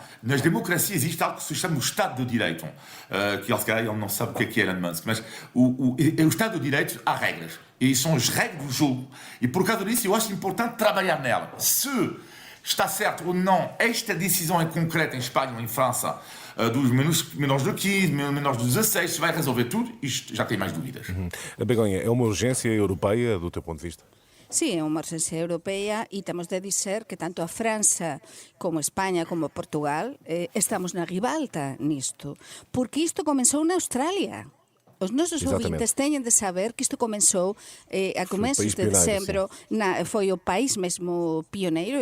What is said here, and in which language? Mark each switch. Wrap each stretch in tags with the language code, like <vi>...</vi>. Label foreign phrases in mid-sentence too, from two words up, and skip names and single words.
<pt>Nas democracias existe algo que se chama o Estado de Direito, que ele não sabe o que é Elon Musk, mas o Estado de Direito há regras, e são as regras do jogo, e por causa disso eu acho importante trabalhar nela. Se está certo ou não, esta decisão é concreta em Espanha ou em França, dos menores de 15, menores de 16, se vai resolver tudo, isto já tem mais dúvidas. A Begonha, é uma urgência europeia do teu ponto de vista?</pt> <gl>Sí, é unha urgencia europeia e temos de dizer que tanto a França como a España como Portugal estamos na ribalta nisto, porque isto comenzou na Australia. Os nosos ouvintes teñen de saber que isto comenzou a comenzos de decembro, foi o país mesmo pioneiro.</gl>